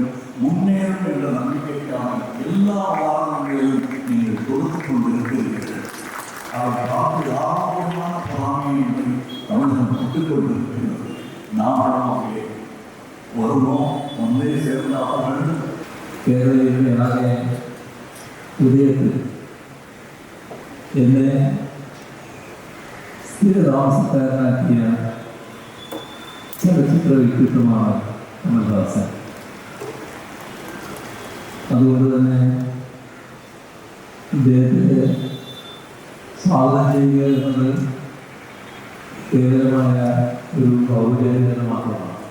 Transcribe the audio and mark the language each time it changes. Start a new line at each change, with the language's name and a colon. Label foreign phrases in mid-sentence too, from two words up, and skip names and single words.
Tamil: முன்னேறும் என்ற நம்பிக்கைக்கான எல்லா உதாரணங்களையும் நீங்கள் கொடுத்துக் கொண்டிருக்கிறீர்கள். அதை பார்த்து ஆரோக்கியமான பராமையை தமிழகம் விட்டுக் கொண்டிருக்கிறது. நாங்களும் அங்கே வருவோம், ஒன்றே சேர்ந்தாக வேண்டும்.
Malayalam: കേരളയിലെ ആകെ ഉദയത്തിൽ എന്നെ സ്ഥിരതാമസക്കാരനാക്കിയ ചലച്ചിത്ര വ്യക്തിത്വമാണ് കമൽഹാസൻ. അതുകൊണ്ട് തന്നെ ഇദ്ദേഹത്തെ സ്വാഗതം ചെയ്യുക എന്നത് കേവലമായ ഒരു ഔപചാരികത മാത്രമാണ്.